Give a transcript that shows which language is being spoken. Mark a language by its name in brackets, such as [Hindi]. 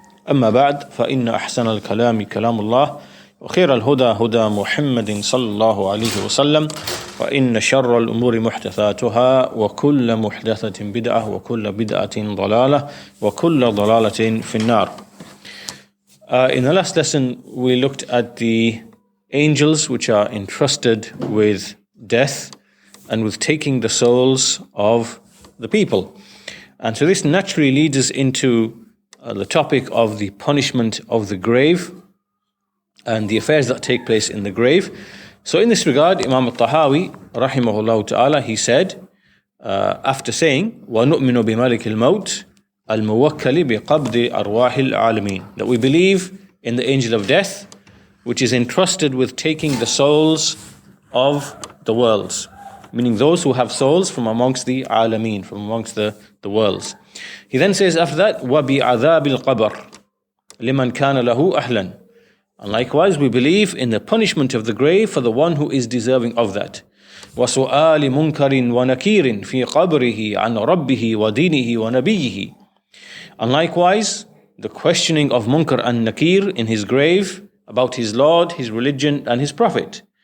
[Arabic] أما بعد فإن أحسن الكلام كلام الله وخير الهدى هدى محمد صلى الله عليه وسلم وإن شر الأمور محدثاتها وكل محدثة بدعة وكل بدعة ضلالة وكل ضلالة في النار. [English] In the last lesson we looked at the angels which are entrusted with death and with taking the souls of the people. And so this naturally leads us into the topic of the punishment of the grave and the affairs that take place in the grave. So in this regard, Imam al-Tahawi, rahimahullah ta'ala, he said, after saying, وَنُؤْمِنُ بِمَلِكِ الْمَوْتِ الْمُوَكَّلِ بِقَبْضِ أَرْوَاحِ الْعَالَمِينَ, that we believe in the angel of death, which is entrusted with taking the souls of the worlds, meaning those who have souls from amongst the alameen, from amongst the worlds. [Arabic] He then says after that, وَبِعَذَابِ الْقَبْرِ لِمَنْ كَانَ لَهُ أَهْلًا. [English] And likewise, we believe in the punishment of the grave for the one who is deserving of that. [Arabic] وَسُؤَالِ مُنْكَرٍ وَنَكِيرٍ فِي قَبْرِهِ عَنْ رَبِّهِ وَدِينِهِ وَنَبِيِّهِ. [English] And likewise, the questioning of Munkar and Nakir in his grave about his Lord, his religion and his Prophet.